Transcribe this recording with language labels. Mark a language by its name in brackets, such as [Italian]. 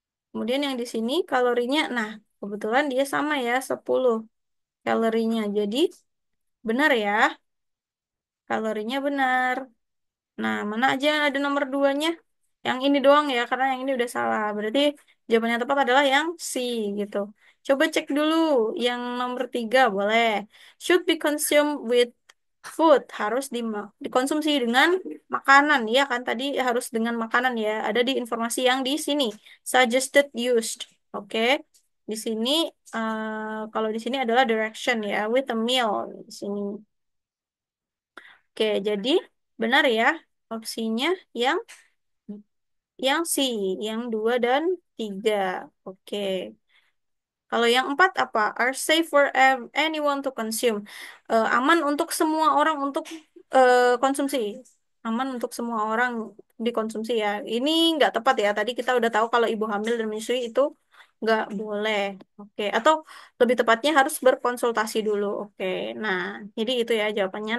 [Indonesian] Kemudian yang di sini kalorinya, nah kebetulan dia sama ya 10 kalorinya. Jadi benar ya, kalorinya benar. Nah, mana aja yang ada nomor duanya? Yang ini doang ya, karena yang ini udah salah. Berarti jawaban yang tepat adalah yang C gitu. Coba cek dulu yang nomor tiga, boleh. [English] Should be consumed with food. [Indonesian] Harus dikonsumsi dengan makanan. Ya kan, tadi harus dengan makanan ya. Ada di informasi yang di sini. Suggested used. Oke. Di sini, kalau di sini adalah direction ya. [English] With a meal. [Indonesian] Di sini. Oke, jadi benar ya opsinya yang C, yang 2 dan 3. Oke. Kalau yang 4 apa? [English] Are safe for anyone to consume. [Indonesian] Aman untuk semua orang untuk konsumsi. Aman untuk semua orang dikonsumsi ya. Ini nggak tepat ya. Tadi kita udah tahu kalau ibu hamil dan menyusui itu nggak boleh. Oke. Atau lebih tepatnya harus berkonsultasi dulu. Oke. Nah, jadi itu ya jawabannya.